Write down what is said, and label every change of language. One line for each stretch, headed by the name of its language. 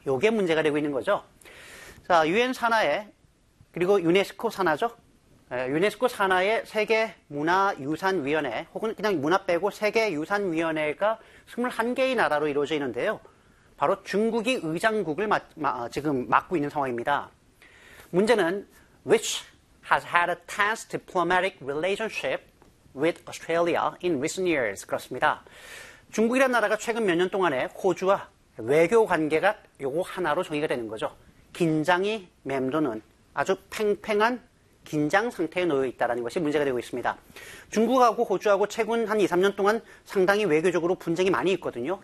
Korean: 이게 문제가 되고 있는 거죠. 자, 유엔 산하에, 그리고 유네스코 산하죠. 유네스코 산하의 세계문화유산위원회 혹은 그냥 문화 빼고 세계유산위원회가 21개의 나라로 이루어져 있는데요. 바로 중국이 의장국을 지금 맡고 있는 상황입니다. 문제는
English: which has had a tense diplomatic relationship with Australia in recent years.
Korean: 그렇습니다. 중국이란 나라가 최근 몇년 동안에 호주와 외교 관계가 요거 하나로 정의가 되는 거죠. 긴장이 맴도는 아주 팽팽한 긴장 상태에 놓여 있다라는 것이 문제가 되고 있습니다. 중국하고 호주하고 최근 한 2, 3년 동안 상당히 외교적으로 분쟁이 많이 있거든요.